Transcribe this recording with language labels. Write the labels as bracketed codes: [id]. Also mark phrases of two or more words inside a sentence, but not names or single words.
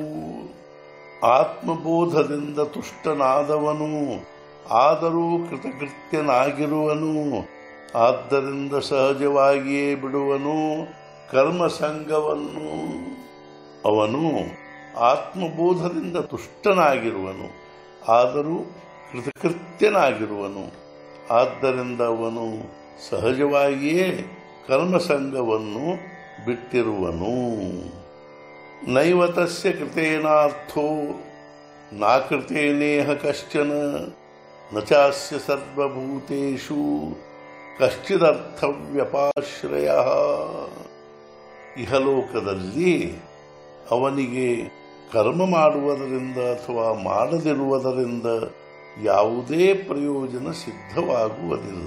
[kn] ಆತ್ಮಬೋಧದಿಂದ ತುಷ್ಟನಾದವನು ಆದರೂ ಕೃತಕೃತ್ಯನಾಗಿರುವನು, ಆದ್ದರಿಂದ ಸಹಜವಾಗಿಯೇ ಬಿಡುವನು ಕರ್ಮಸಂಗವನ್ನು। ಅವನು ಆತ್ಮಬೋಧದಿಂದ ತುಷ್ಟನಾಗಿರುವನು ಆದರೂ ಕೃತಕೃತ್ಯನಾಗಿರುವನು, ಆದ್ದರಿಂದ ಅವನು ಸಹಜವಾಗಿಯೇ ಕರ್ಮಸಂಗವನ್ನು ಬಿಟ್ಟಿರುವನು। [sa] ನೈವ ತಸ್ಯ ಕೃತೇನಾರ್ಥೋ ನಾಕೃತೇನೇಹ ಕಶ್ಚನ ನ ಚಾಸ್ಯ ಸರ್ವಭೂತೇಷು ಕಶ್ಚಿದರ್ಥವ್ಯಪಾಶ್ರಯಃ। [kn] ಇಹಲೋಕದಲ್ಲಿ ಅವನಿಗೆ ಕರ್ಮ ಮಾಡುವುದರಿಂದ ಅಥವಾ ಮಾಡದಿರುವುದರಿಂದ ಯಾವುದೇ ಪ್ರಯೋಜನ ಸಿದ್ಧವಾಗುವುದಿಲ್ಲ।